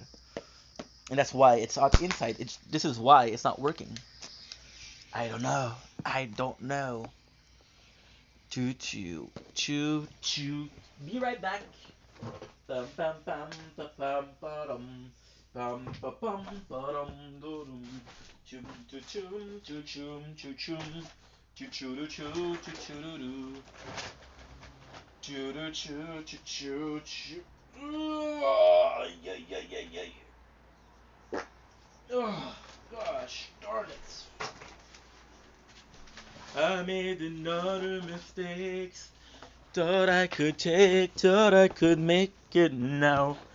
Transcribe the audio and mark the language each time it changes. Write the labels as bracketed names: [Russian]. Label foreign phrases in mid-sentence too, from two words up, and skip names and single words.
[English] And that's why it's hot inside. This is why it's not working. I don't know. Choo. Be right back. Bum ba bum ba dum do dum. Chum chum chum chum chum chum chum. Choo choo doo choo choo choo doo doo. Choo doo choo choo choo choo. Oh, yeah, yeah, yeah, yeah. Oh, gosh, darn it. I made another mistakes. Thought I could take, thought I could make it now.